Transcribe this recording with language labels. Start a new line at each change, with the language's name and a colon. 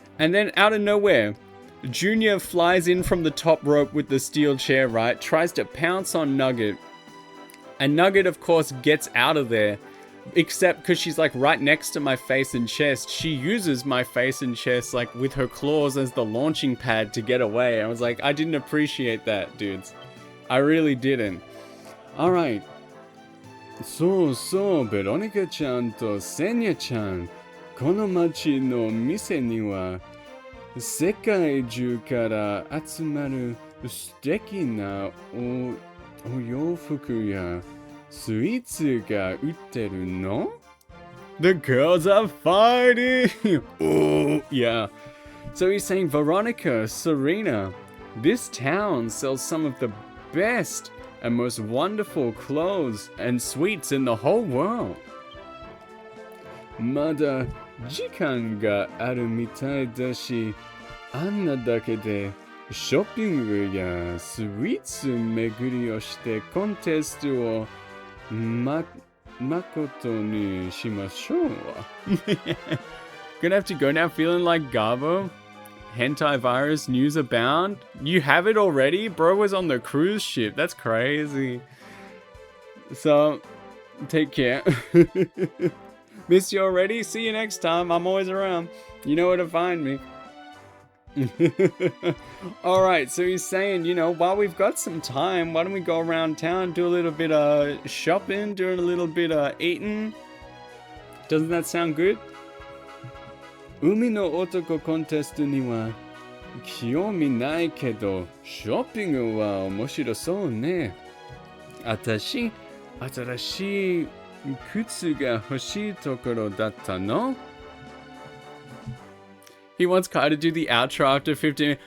English: And then out of nowhere, Junior flies in from the top rope with the steel chair, right? Tries to pounce on Nugget. And Nugget, of course, gets out of there. Except because she's like right next to my face and chest, she uses my face and chest like with her claws as the launching pad to get away. I was like, I didn't appreciate that, dudes. I really didn't. Alright.
Japanese: So, Veronica ちゃんとセニャちゃん。この街の店には世界中から集まる素敵なお洋服やスイーツが売ってるの?
English: The girls are fighting! Oh, yeah. So he's saying, Veronica, Serena, this town sells some of the best and most wonderful clothes and sweets in the whole world.
Japanese: まだ時間があるみたいだし、あんなだけでショッピングやスイーツ巡りをしてコンテストを誠にしましょう。
English: Gonna have to go now feeling like Garbo? Hentai virus news abound? You have it already? Bro was on the cruise ship. That's crazy. So, take care. Miss you already? See you next time. I'm always around. You know where to find me. Alright, so he's saying, you know, while we've got some time, why don't we go around town, do a little bit of shopping, doing a little bit of eating? Doesn't that sound good?
Japanese: 海の男コンテストには興味ないけど、ショッピングは面白そうね。新しい靴が欲しいところだったの?
English: He wants Kai to do the outro after 15.